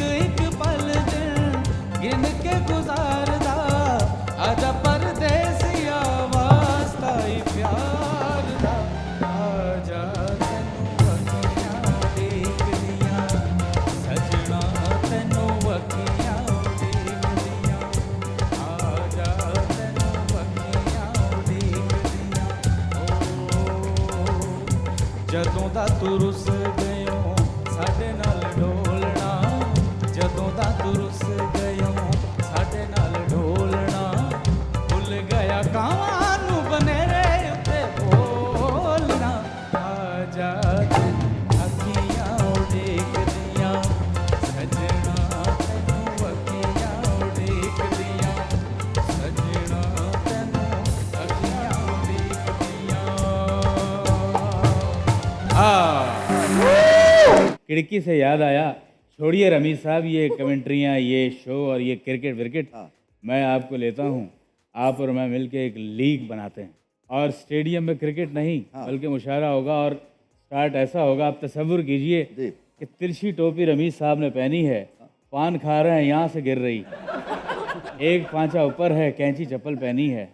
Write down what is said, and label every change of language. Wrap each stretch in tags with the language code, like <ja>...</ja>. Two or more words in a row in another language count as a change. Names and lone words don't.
<pa>ਇੱਕ ਪਲ ਦਿਨ ਗਿਣ ਕੇ ਗੁਜ਼ਾਰਦਾ, ਆਜਾ ਪਰਦੇਸੀਆ ਵਾਸਤਾ ਹੀ ਪਿਆਰ ਦਾ, ਆਜਾ ਤੈਨੂੰ ਅੱਖੀਆਂ ਦੇਖ ਦੀਆਂ, ਸਜਣਾ ਤੈਨੂੰ ਅੱਖੀਆਂ ਦੇਖ ਦੀਆਂ, ਆਜਾ ਤੈਨੂੰ ਅੱਖੀਆਂ ਦੇਖ ਦੀਆਂ। ਜਦੋਂ ਦਾ ਤੂੰ ਰੁੱਸ ਗਇਓ ਸਾਡੇ ਨਾਲ ਢੋਲਣਾ, ਜਦੋਂ ਦਾ ਤੂੰ ਰੁੱਸ ਗਇਓ ਸਾਡੇ ਨਾਲ ਢੋਲਣਾ, ਭੁੱਲ ਗਿਆ ਕਾਵਾਂ ਨੂੰ ਬਨੇਰੇ ਉੱਤੇ ਬੋਲਣਾ, ਆ ਜਾ ਅੱਖੀਆਂ ਦੇਖਦੀਆਂ ਸਜਣਾ ਤੈਨੂੰ ਅੱਖੀਆਂ ਦੇਖਦੀਆਂ, ਸਜਣਾ ਤੈਨੂੰ ਅੱਖੀਆਂ ਦੇਖਦੀਆਂ।</pa> <ur>کھڑکی سے یاد آیا، چھوڑیے رمیز صاحب یہ کمنٹریاں، یہ شو اور یہ</ur> <en>cricket wicket,</en> <ur>، میں آپکو لیتا ہوں. آپ اور میں ملکے ایک لیگ بناتے ہیں، اور اسٹیڈیم میں کرکٹ نہیں بلکہ مشاعرہ ہوگا، اور اسٹارٹ ایسا ہوگا، آپ تصور کیجیے کہ ترچھی ٹوپی رمیز صاحب نے پہنی ہے، پان کھا رہے ہیں، یہاں سے گر رہی، ایک پائنچا اوپر ہے، قینچی چپل پہنی ہے.</ur>